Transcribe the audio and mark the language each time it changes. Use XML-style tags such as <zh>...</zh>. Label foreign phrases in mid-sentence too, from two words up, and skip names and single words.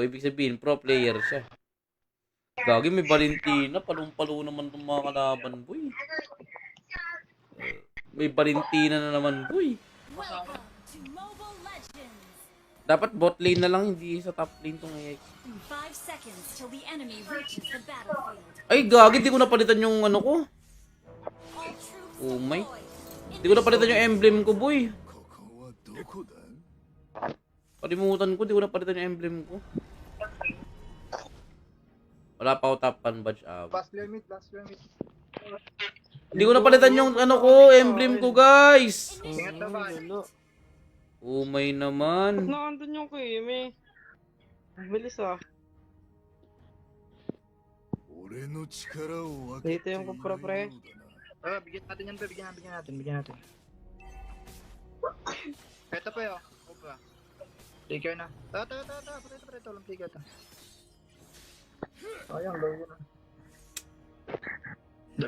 <tl>Ibig sabihin,</tl> <en>pro player</en> <tl>siya. Gagi, may Valentina. Palong-palo naman itong mga kalaban, boy. May Valentina na naman, boy.</tl> <en>Welcome to Mobile Legends.</en> <tl>Dapat</tl> <en>bot lane</en> <tl>na lang, hindi sa</tl> <en>top lane</en> <tl>itong AX.</tl> <en>5 seconds till the enemy reaches the battlefield.</en> <tl>Ay, gagi, di ko napalitan yung ano ko.</tl> <en>All troops Oh my. deployed.</en> <tl>Di ko napalitan yung emblem ko, boy.</tl> <ja>ここはどこだ</ja> <tl>Palimutan ko, di ko napalitan yung emblem ko. Wala pa ako top 1 badge out.</tl> <en>Last limit.</en> <tl>Hindi ko napalitan yung ano ko, emblem ko, guys. Ingat na ba? Umay naman. Nakandun yung Kimi. Ang bilis ah.</tl> <ja>俺の力を分け</ja> <tl>Dito yung kupra pre. Bigyan natin yan, pre. Bigyan natin. Ito pa yun. Opa. Trigger na. Tayo. Pre. Walang trigger to. Ayang, low yun ah. Dali.</tl>